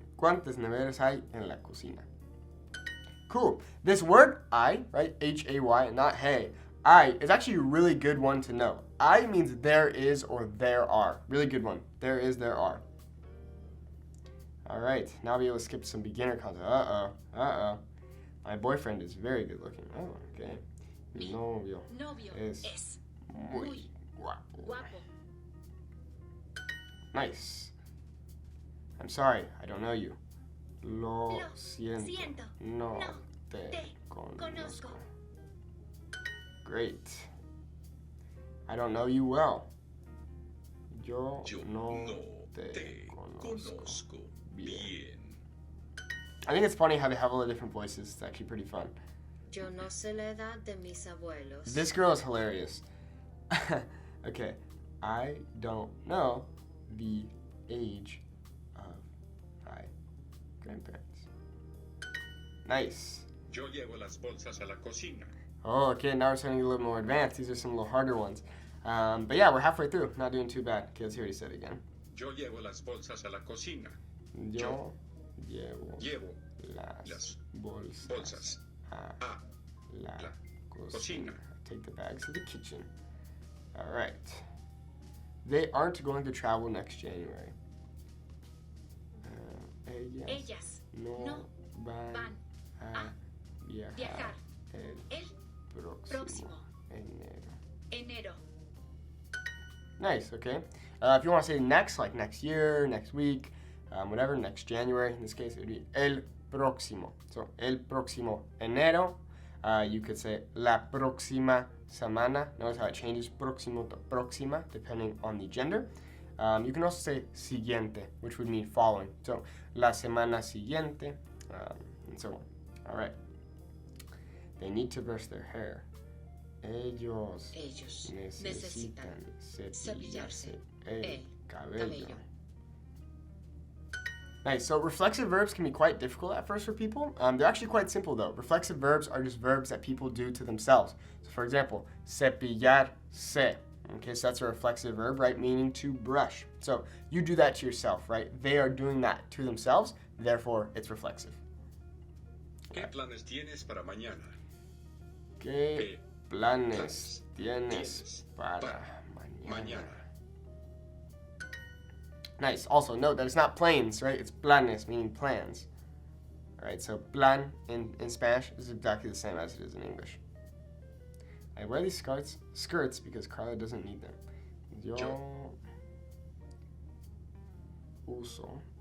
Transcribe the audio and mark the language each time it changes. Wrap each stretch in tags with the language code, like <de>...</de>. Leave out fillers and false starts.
<es>¿Cuántas neveras hay en la cocina?</es> <en>Cool. This word, I, right? H-A-Y, not hey. I is actually a really good one to know. I means there is or there are. Really good one. There is, there are. All right. Now I'll be able to skip some beginner content. Uh-oh. My boyfriend is very good looking.</en> <es>Oh, okay. Mi novio es muy guapo.</es> <en>Nice. I'm sorry, I don't know you.</en> <es>Lo siento. No te conozco. Great.</es> <en>I don't know you well.</en> <es>Yo no te conozco bien.</es> <en>I think it's funny how they have all the different voices. It's actually pretty fun.</en> <es>Yo no sé la edad de mis abuelos.</es> <en>This girl is hilarious. Okay. I don't know the age of my grandparents. Nice.</en> <es>Yo llevo las bolsas a la cocina.</es> <en>Oh, okay, now we're starting to get a little more advanced. These are some little harder ones. But yeah, we're halfway through. Not doing too bad. Okay, let's hear what he said again.</en> <es>Yo llevo las bolsas a la cocina. Yo llevo las bolsas a la cocina.</es> <en>Take the bags to the kitchen. All right. They aren't going to travel next January.</en> <es>Ellas no van a viajar el próximo enero.</es> <en>Nice, okay. If you want to say next, like next year, next week, whatever, next January, in this case, it would be el próximo. So,</en> <es>el próximo enero.</es> <en>You could say</en> <es>la próxima semana.</es> <en>Notice how it changes próximo to próxima depending on the gender. You can also say siguiente, which would mean following. So,</en> <es>la semana siguiente,</es> <en>and so on. All right. They need to brush their hair.</en> <es>Ellos necesitan cepillarse el cabello.</es> <en>Nice. So reflexive verbs can be quite difficult at first for people. They're actually quite simple though. Reflexive verbs are just verbs that people do to themselves. So for example, cepillarse. Okay, so that's a reflexive verb, right? Meaning to brush. So you do that to yourself, right? They are doing that to themselves, therefore it's reflexive.</en> <es>¿Qué planes tienes para mañana? ¿Qué planes tienes para mañana?</es> <en>Nice. Also note that it's not planes, right? It's planes, meaning plans. All right, so plan in Spanish is exactly the same as it is in English. I wear these skirts because Carla doesn't need them.</en> <es>Yo uso</es>